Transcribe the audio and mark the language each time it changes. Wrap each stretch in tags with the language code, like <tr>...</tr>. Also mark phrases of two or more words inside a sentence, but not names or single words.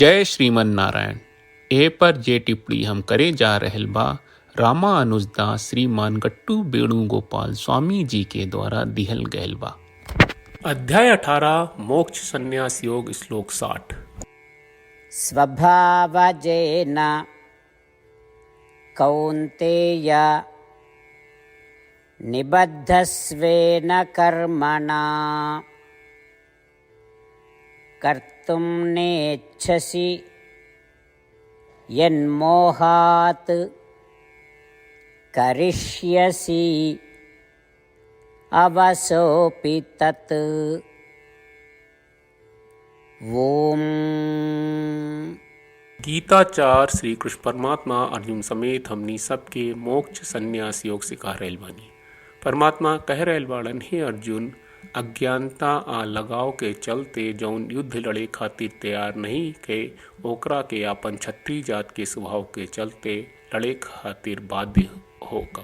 <bho>जय श्रीमन नारायण। ए पर जे टिप्पणी हम करे जा रहल बा रामानुजदास श्रीमान गट्टू वेणुगोपाल स्वामी जी के द्वारा दिहल गयल बा। अध्याय 18 मोक्ष संन्यास योग श्लोक 60।</bho> <sa>स्वभावजेन कौन्तेय निबद्धस्वेन कर्मणा कर्तुं नेच्छसि यन्मोहात् करिष्यसि अवसोऽपि तत्। ओम।</sa> <bho>गीताचार श्री कृष्ण परमात्मा अर्जुन समेत हमनी सबके मोक्ष संन्यास योग सिखा रहल बानी। परमात्मा कह रहल बाड़न, हे अर्जुन, अज्ञानता आ लगाव के चलते जौन युद्ध लड़े खातिर तैयार नहीं के ओकरा के अपन क्षत्रिय जात के स्वभाव के चलते लड़े खातिर बाध्य हो कब।</bho>